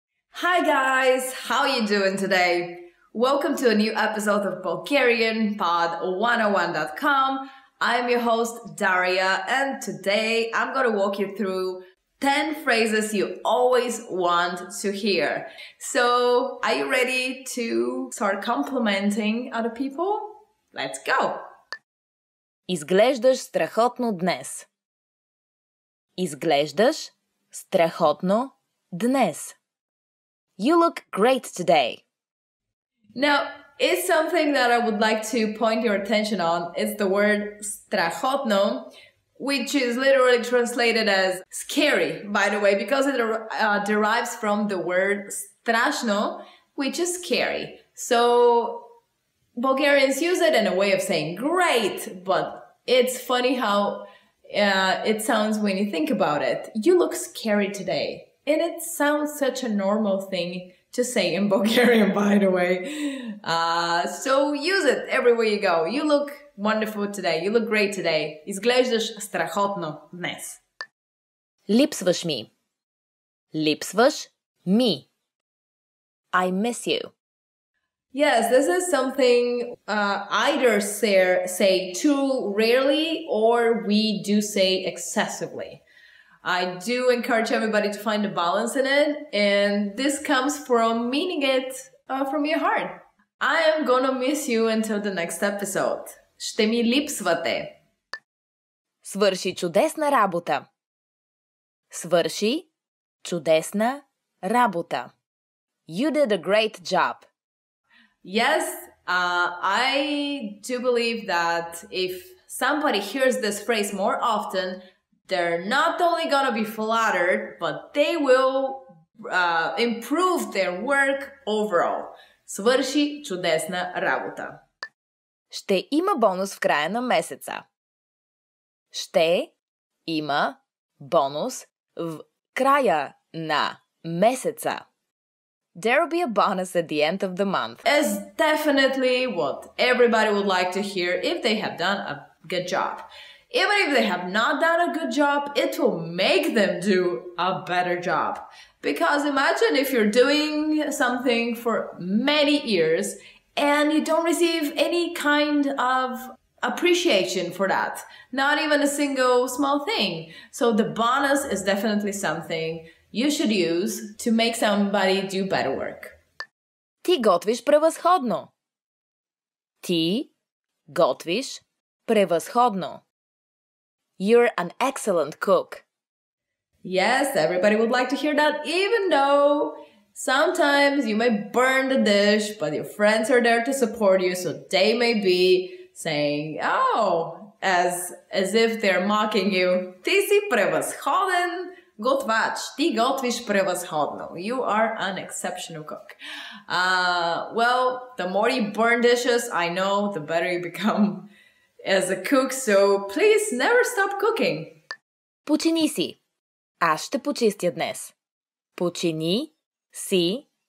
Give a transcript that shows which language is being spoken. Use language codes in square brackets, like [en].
[en] Hi guys, how are you doing today? Welcome to a new episode of Bulgarian Pod101.com. I'm your host Daria, and today I'm going to walk you through 10 phrases you always want to hear. So, are you ready to start complimenting other people? Let's go! [bg] Изглеждаш страхотно днес. Изглеждаш страхотно днес. [en] You look great today. Now, it's something that I would like to point your attention on. It's the word strachotno, which is literally translated as scary, by the way, because it derives from the word strashno, which is scary. So Bulgarians use it in a way of saying great, but it's funny how it sounds when you think about it. You look scary today. And it sounds such a normal thing to say in Bulgarian, by the way. So use it everywhere you go. You look wonderful today. You look great today. [bg] Изглеждаш страхотно днес. Липсваш ми. Липсваш ми. [en] I miss you. Yes, this is something either say too rarely or we do say excessively. I do encourage everybody to find a balance in it, and this comes from meaning it from your heart. I am gonna miss you until the next episode. [bg] Ще ми липсвате. Свърши чудесна работа. Свърши чудесна работа. [en] You did a great job. Yes, I do believe that if somebody hears this phrase more often, they're not only gonna be flattered, but they will improve their work overall. [bg] Свърши чудесна работа. Ще има бонус в края на месеца. Ще има бонус в края на месеца. [en] There'll be a bonus at the end of the month. Is definitely what everybody would like to hear if they have done a good job. Even if they have not done a good job, it will make them do a better job. Because imagine if you're doing something for many years and you don't receive any kind of appreciation for that. Not even a single small thing. So the bonus is definitely something you should use to make somebody do better work. [bg] Ти готвиш превъзходно. Ти готвиш превъзходно. [en] You're an excellent cook. Yes, everybody would like to hear that, even though sometimes you may burn the dish, but your friends are there to support you, so they may be saying, oh, as if they're mocking you. [bg] Ти си превъзходен готвач. Ти готвиш превъзходно. [en] You are an exceptional cook. Well, the more you burn dishes, I know, the better you become as a cook, so please never stop cooking. [bg] Почини си. Аз ще почистя днес. Почини си.